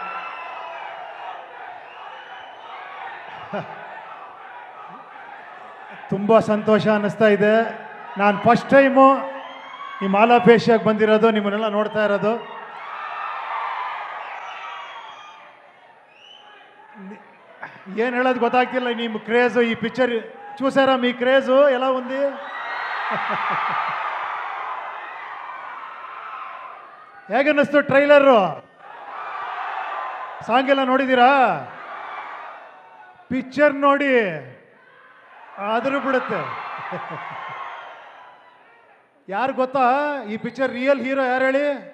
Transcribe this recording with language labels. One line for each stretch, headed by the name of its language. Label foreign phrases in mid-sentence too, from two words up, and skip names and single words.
Kannada: ತುಂಬ ಸಂತೋಷ ಅನ್ನಿಸ್ತಾ ಇದೆ. ನಾನು
English: first time
Kannada: ಈ ಮಾಲಾಪೇಶಿಯಾಗಿ ಬಂದಿರೋದು, ನಿಮ್ಮನ್ನೆಲ್ಲ ನೋಡ್ತಾ ಇರೋದು. ಏನು ಹೇಳೋದು ಗೊತ್ತಾಗ್ತಿಲ್ಲ. ನಿಮ್ಮ ಕ್ರೇಜು,
Telugu: ఈ పిక్చర్ చూసారా? మీ క్రేజు ఎలా ఉంది?
Kannada: ಹೇಗನ್ನಿಸ್ತು ಟ್ರೈಲರು? ಸಾಂಗ್ ಎಲ್ಲ ನೋಡಿದ್ದೀರಾ? ಪಿಕ್ಚರ್ ನೋಡಿ ಆದರೂ ಬಿಡುತ್ತೆ. ಯಾರು ಗೊತ್ತಾ ಈ ಪಿಕ್ಚರ್
English: real hero?
Kannada: ಯಾರು ಹೇಳಿ?